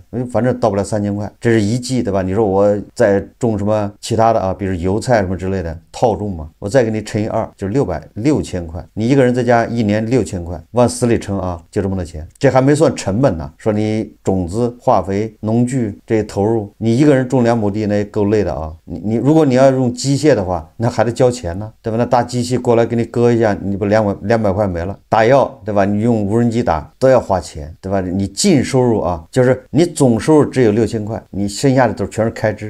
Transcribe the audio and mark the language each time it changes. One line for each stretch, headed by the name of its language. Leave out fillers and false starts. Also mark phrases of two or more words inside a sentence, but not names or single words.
Chinese: 反正到不了3000塊，這是一季，对吧？你說我再種什麼其他的啊，比如油菜什麼之類的套種嘛，我再給你乘以2，就是6000塊，你一個人在家一年6000塊，往死裡乘啊，就這麼多錢，這還沒算成本呢。說你種子、化肥、農具這些投入，你一個人種2 畝地那也夠累的啊。你如果你要用機械的話，那還得交錢呢，对吧？那大机器過来給你割一下，你不200塊沒了。打藥，对吧？你用無人機打都要花錢，對吧？你净收入啊，就是你總收入只有6000塊，你剩下的都全是開支。